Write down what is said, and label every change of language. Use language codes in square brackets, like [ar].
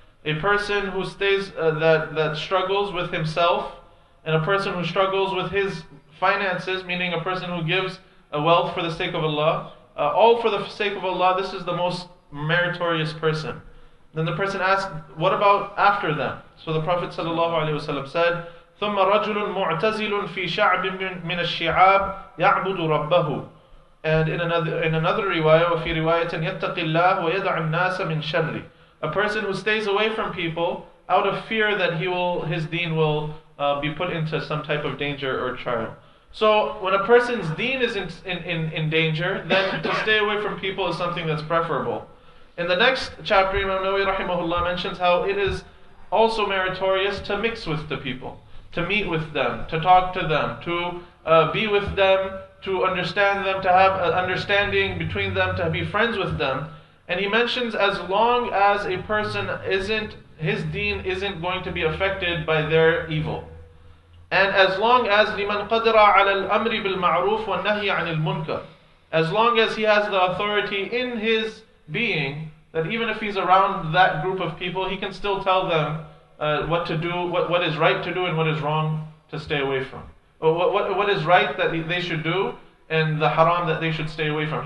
[en] A person who stays, that struggles with himself, and a person who struggles with his finances, meaning a person who gives a wealth for the sake of Allah, all for the sake of Allah, this is the most meritorious person. Then the person asked, what about after them? So the Prophet ﷺ said, [ar] ثُمَّ رَجُلٌ مُعْتَزِلٌ فِي شَعْبٍ مِنَ الشِّعَابِ يَعْبُدُ رَبَّهُ. [en] And in another riwayah, [ar] وَفِي رِوَايَةٍ يَتَّقِ اللَّهِ وَيَدَعِ النَّاسَ مِنْ شَرِّ. [en] A person who stays away from people out of fear that his deen will be put into some type of danger or trial. So when a person's deen is in danger, then to stay away from people is something that's preferable. In the next chapter, Imam Nawawi rahimahullah mentions how it is also meritorious to mix with the people, to meet with them, to talk to them, to be with them, to understand them, to have an understanding between them, to be friends with them. And he mentions as long as a person his deen isn't going to be affected by their evil. And as long as [ar] لِمَنْ قَدْرَ عَلَى الْأَمْرِ بِالْمَعْرُوفِ وَالنَّهْيِ عَنِ الْمُنْكَرِ. [en] As long as he has the authority in his being, that even if he's around that group of people, he can still tell them what to do, what is right to do and what is wrong to stay away from. What is right that they should do and the haram that they should stay away from.